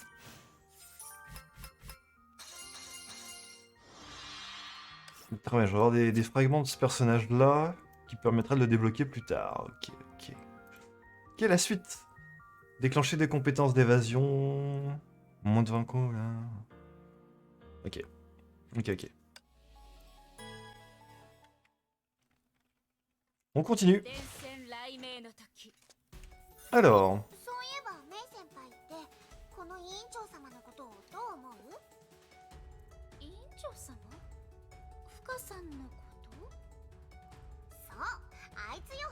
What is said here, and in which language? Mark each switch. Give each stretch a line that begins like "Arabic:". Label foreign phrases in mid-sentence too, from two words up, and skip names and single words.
French: Très bien, je vais avoir des fragments de ce personnage-là qui permettra de le débloquer plus tard. Ok, ok. Quelle est la suite? Déclencher des compétences d'évasion. Moins de 20 coups, là. Ok. Ok, ok. On continue.
Japanese: 伝染雷鳴の時
French: Alors,
Japanese: そういえばメイ先輩ってこの委員長様のことをどう思う？委員長様？深さんのこと？そう、あいつよ。